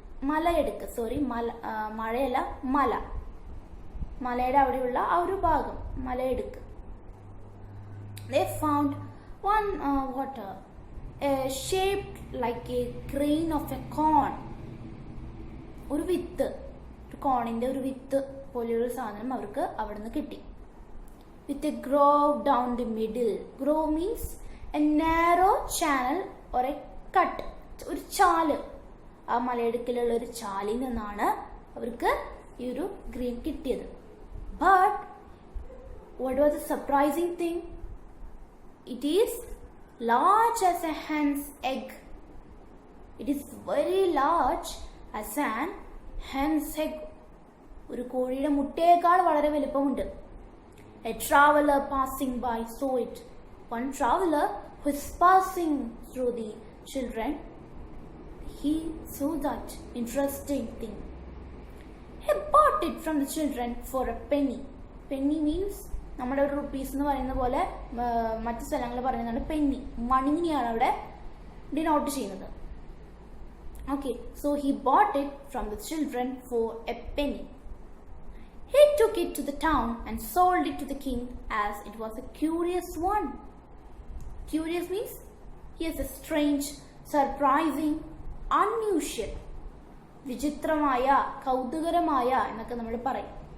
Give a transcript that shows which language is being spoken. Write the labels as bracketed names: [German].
[Malayalam] മലയെടുക്ക് sorry മഴയല്ല മലയുടെ അവിടെയുള്ള ആ ഒരു ഭാഗം മലയെടുക്ക്. [English] They found one water shaped like a grain of a corn. [Malayalam] ഒരു വിത്ത്, ഒരു കോണിൻ്റെ ഒരു വിത്ത് പോലെയൊരു സാധനം അവർക്ക് അവിടെ നിന്ന് കിട്ടി. [English] With a grove down the middle. Grove means a narrow channel or a cut. [Malayalam] ഒരു ചാല്, ആ മലയിടുക്കിലുള്ള ഒരു ചാലിൽ നിന്നാണ് അവർക്ക് ഈ ഒരു ഗ്രീൻ കിട്ടിയത്. [English] But what was the surprising thing? It is large as a hen's egg. It is very large as an hen's egg. [Malayalam] ഒരു കോഴിയുടെ മുട്ടയേക്കാൾ വളരെ വലുപ്പമുണ്ട്. [English] A traveler passing by saw it. One traveler who is passing through the children, he saw that interesting thing. He bought it from the children for a penny. Penny means [Malayalam] നമ്മുടെ ഒരു rupees എന്ന് പറയുന്ന പോലെ മറ്റു സ്ഥലങ്ങളിൽ പറയുന്നതാണ് Penny. മണിനെയാണ് അവിടെ denote ചെയ്യുന്നത്. [English] Okay, so he bought it from the children for a penny. He took it to the town and sold it to the king as it was a curious one. Curious means he is a strange, surprising, unusual. [Malayalam] വിചിത്രമായ, കൗതുകരമായ എന്നൊക്കെ നമ്മൾ പറയും.